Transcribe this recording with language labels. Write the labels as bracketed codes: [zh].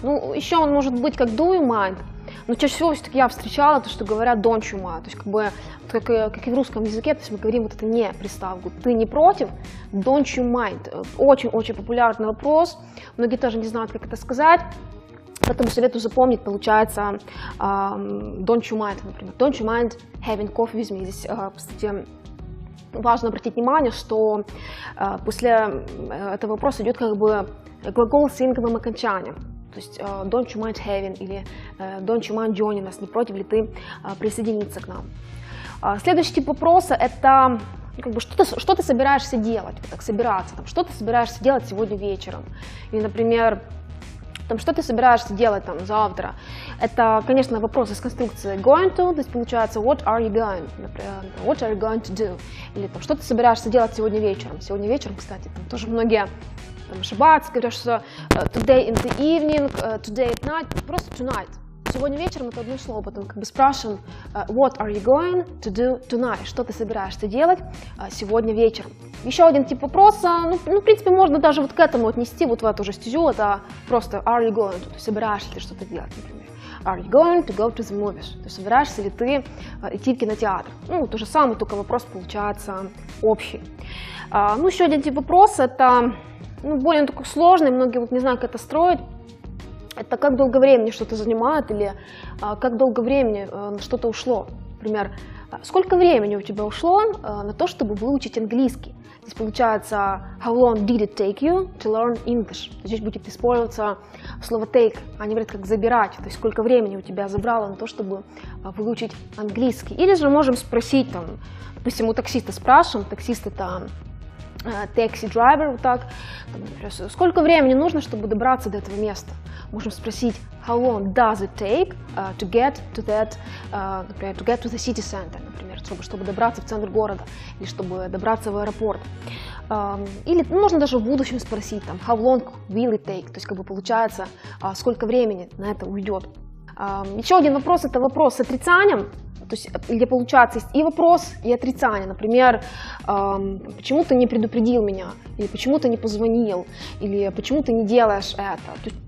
[ru] Ну, еще он может быть как [en] «do you mind?», [ru] но чаще всего все-таки я встречала то, что говорят [en] «don't you mind?». [ru] То есть, как бы, как и в русском языке, то есть мы говорим вот это не приставку «ты не против?» [en] «don't you mind?». [ru] Очень-очень популярный вопрос, многие тоже не знают, как это сказать. Поэтому советую запомнить, получается, [en] don't you mind, например, don't you mind having coffee with me. [ru] Здесь, кстати, важно обратить внимание, что после этого вопроса идет как бы глагол с инговым окончанием. То есть [en] don't you mind having [ru] или [en] don't you mind joining us, [ru] не против ли ты присоединиться к нам. Следующий тип вопроса – это как бы, что ты собираешься делать, вот так собираться, там, что ты собираешься делать сегодня вечером. Или, например, там, что ты собираешься делать там завтра? Это, конечно, вопрос из конструкции going to, то есть получается what are you going, например, [en] what are you going to do? [ru] Или там, что ты собираешься делать сегодня вечером? Сегодня вечером, кстати, там тоже многие там ошибаются, говорят, что [en] today in the evening, today at night, [ru] просто tonight. Сегодня вечером это одно слово, потом как бы спрашиваем [en] what are you going to do tonight? [ru] Что ты собираешься делать сегодня вечером? Еще один тип вопроса, ну, в принципе, можно даже вот к этому отнести, вот в эту же стезю, это просто [en] are you going to, [ru] собираешься ли что-то делать, например. [en] Are you going to go to the movies? [ru] То есть собираешься ли ты идти в кинотеатр? Ну, то же самое, только вопрос получается общий. Ну, еще один тип вопроса, это более такой сложный, многие вот не знают, как это строить. Это как долго времени что-то занимает или как долго времени на что-то ушло. Например, сколько времени у тебя ушло на то, чтобы выучить английский? [en] Здесь получается how long did it take you to learn English? [ru] Здесь будет использоваться слово take, они говорят как забирать, то есть сколько времени у тебя забрало на то, чтобы выучить английский. Или же можем спросить, там, допустим, у таксиста спрашиваем, таксист это taxi driver, вот так, там, сколько времени нужно, чтобы добраться до этого места? Можем спросить [en] how long does it take to get to that, например, to get to the city center, например, [ru] чтобы добраться в центр города или чтобы добраться в аэропорт. Или можно даже в будущем спросить там [en] how long will it take, [ru] то есть как бы получается сколько времени на это уйдет. Еще один вопрос – это вопрос с отрицанием. То есть, где получается есть и вопрос, и отрицание. Например, почему ты не предупредил меня, или почему ты не позвонил, или почему ты не делаешь это.